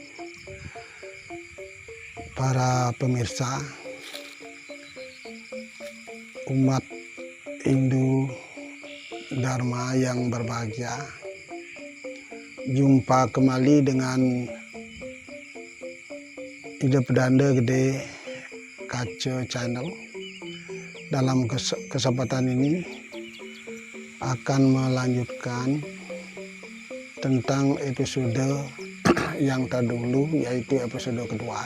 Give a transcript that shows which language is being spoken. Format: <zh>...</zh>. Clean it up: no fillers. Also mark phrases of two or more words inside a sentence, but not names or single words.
<id>para pemirsa, umat Hindu Dharma yang berbahagia. Jumpa kembali dengan Ida Pedanda Gede Kaca Channel. Dalam kesempatan ini akan melanjutkan tentang episode yang terdahulu, yaitu episode kedua.</id>